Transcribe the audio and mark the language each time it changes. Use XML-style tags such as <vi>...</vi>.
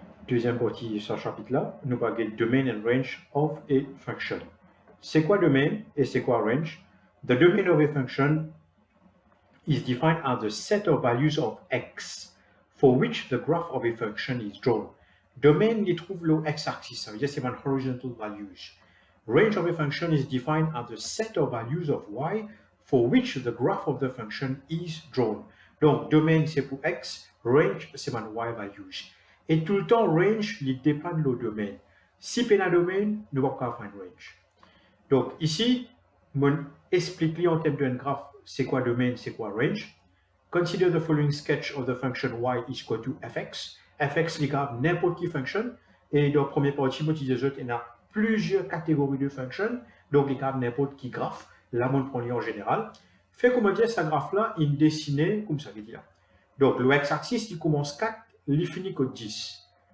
<fr>deuxième partie de ce chapitre-là, nous parlons de</fr> <en>domain and range of a function.</en> <fr>C'est quoi domain et c'est quoi range?</fr> <en>The domain of a function is defined as the set of values of x for which the graph of a function is drawn.</en> <fr>Domain, il trouve le x-axis, ça veut dire c'est une horizontal values.</fr> <en>Range of a function is defined as the set of values of y for which the graph of the function is drawn.</en> <fr>Donc, domaine, c'est pour x, range, c'est une y values. Et tout le temps, range, il dépend de le domaine. Si on a un domaine, nous ne pouvons pas faire range. Donc, ici, je explique en termes d'un graphe, c'est quoi domaine, c'est quoi range.</fr> <en>Consider the following sketch of the function y is equal to fx.</en> <fr>Fx, il graphe n'importe qui fonction. Et dans la première partie, il y a plusieurs catégories de fonctions. Donc, il graphe n'importe qui graphe. Là, on prend en général. Fait comment dire, ce graphe-là, il est dessiné comme ça veut dire. Donc, le x-axis, il commence 4, il finit que 10.</fr>